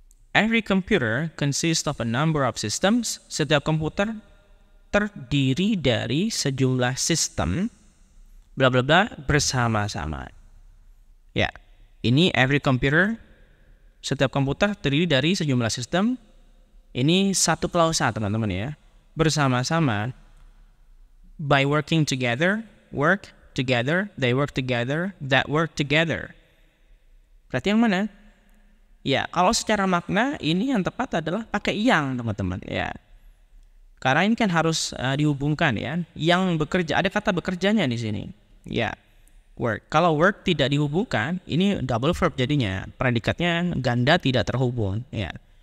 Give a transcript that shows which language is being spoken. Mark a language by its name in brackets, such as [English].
[English] Every computer consists of a number of systems. [Indonesian] Setiap komputer terdiri dari sejumlah sistem bla bla bla bersama-sama. Ya, ini [English] every computer. [Indonesian] Setiap komputer terdiri dari sejumlah sistem. Ini satu klausa teman-teman ya. Bersama-sama. [English] By working together, work together, they work together, that work together. [Indonesian] Berarti yang mana? Ya, kalau secara makna ini yang tepat adalah pakai yang teman-teman ya. Karena ini kan harus dihubungkan ya. Yang bekerja, ada kata bekerjanya di sini. Ya. Work. Kalau work tidak dihubungkan, ini double verb jadinya. Predikatnya ganda tidak terhubung. Ya.